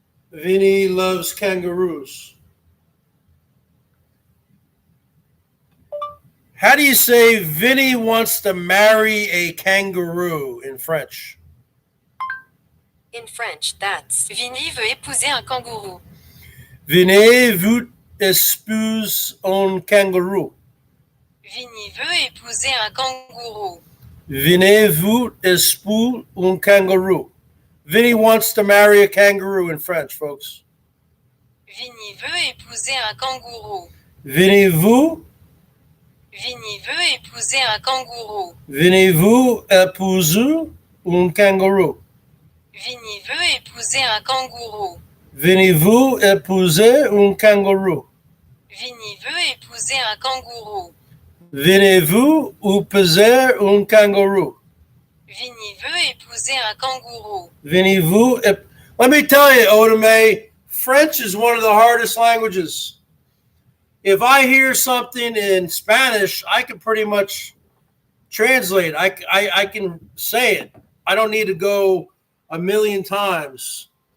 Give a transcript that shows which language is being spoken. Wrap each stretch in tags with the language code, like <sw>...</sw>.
<en>Vinny loves kangaroos. How do you say Vinny wants to marry a kangaroo in French? In French, that's</en> <fr>Vinny veut épouser un kangourou. Vinny veut épouser un kangaroo. Vinny veut épouser un kangourou. Vinny veut épouser un kangaroo.</fr> <en>Vinny wants to marry a kangaroo in French, folks.</en> <fr>Vinny veut épouser un kangourou. Vinny veut. Vinny veut épouser un kangourou. Vinny veut épouser un kangaroo. Vinny veut épouser un kangourou. Vinny veut épouser un kangaroo. Vinny veut épouser un kangourou. Vinny veut épouser un kangaroo. Vinny veut épouser un kangourou. Vinny veut.</fr> <en>Let me tell you, Otome, French is one of the hardest languages. If I hear something in Spanish, I can pretty much translate. I can say it. I don't need to go a million times.</en>